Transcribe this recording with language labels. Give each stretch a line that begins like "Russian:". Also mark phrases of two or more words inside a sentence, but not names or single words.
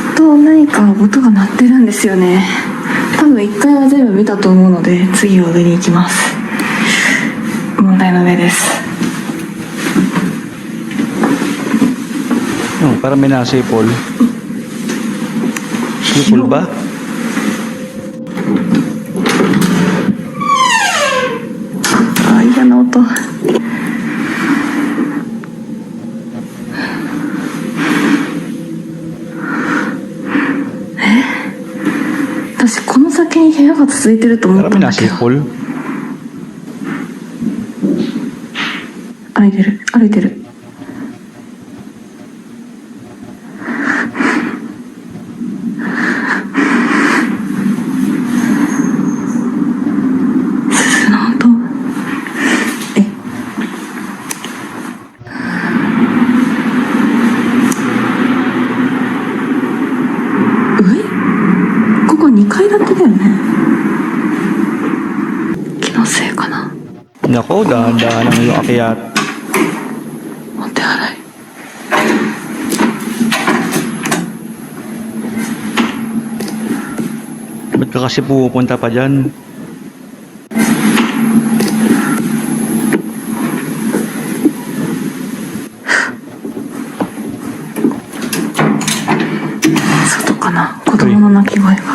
Japanese: 何か音が鳴ってるんですよね。多分1階は全部見たと思うので、次は上に行きます。問題の上です。
Filipino: Parang may nasipol. Sipol ba? Iyan na ito.
Japanese: Kasi この先に部屋が続いてると思っ
Filipino: Parang
Japanese: た
Filipino: may
Japanese: んだけど。
Filipino: nasipol.
Japanese: 歩いてる歩いてる。鈴の音。ここ2階建てだよね。気のせいかな。
Filipino: Nako, dahan-dahan ang iyong akyat.
Japanese: お手洗い。
Filipino: Ba't ka kasi pupunta pa dyan?
Japanese: Sotoかな。子供の泣き声が。